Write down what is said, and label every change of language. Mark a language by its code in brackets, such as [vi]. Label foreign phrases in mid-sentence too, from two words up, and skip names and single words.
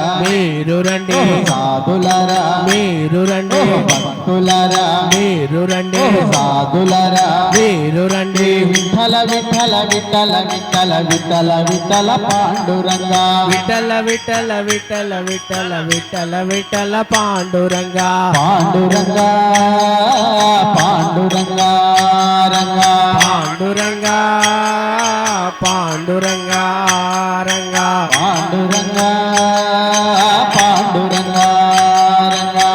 [te] మీరు రండి సాధులరా మీరు రండి భక్తులరా మీరు రండి సాధులరా మీరు రండి విఠల విఠల విఠల విఠల విఠల విఠల పాండురంగా [mr] విఠల విఠల విఠల विठ्ठल विठ्ठल विठ्ठल विठ्ठल पांडुरंगा पांडुरंगा पांडुरंगा रंगा पांडुरंगा पांडुरंगा रंगा पांडुरंगा पांडुरंगा रंगा